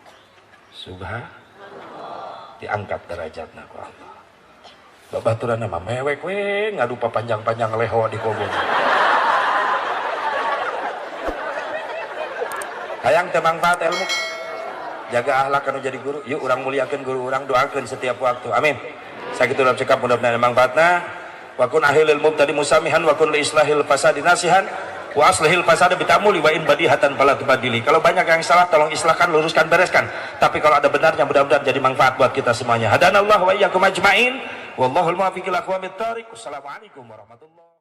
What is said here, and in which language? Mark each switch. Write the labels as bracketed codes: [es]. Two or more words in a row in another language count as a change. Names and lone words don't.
[su] subhanallah diangkat derajatna ku Allah babaturan nama mewek we ngadu panjang-panjang leho di kobong hayang teu manfaat ilmu jaga akhlak anu jadi guru yuk urang muliakeun guru urang doakeun setiap waktu amin sakitu dalam cekap mudah-mudahan manfaatna [ar] وكن لأهل المبتدي مسامحا وكن لإصلاح الفساد ناصحا وأصلح الفساد بالتأمل وإن بديهة فلا تبادل. [id] Kalau banyak yang salah tolong islahkan, luruskan, bereskan. Tapi kalau ada benarnya mudah-mudahan jadi manfaat buat kita semuanya. [ar] هدانا الله وإياكم أجمعين. والله الموفق إلى أقوم الطريق. والسلام عليكم ورحمة الله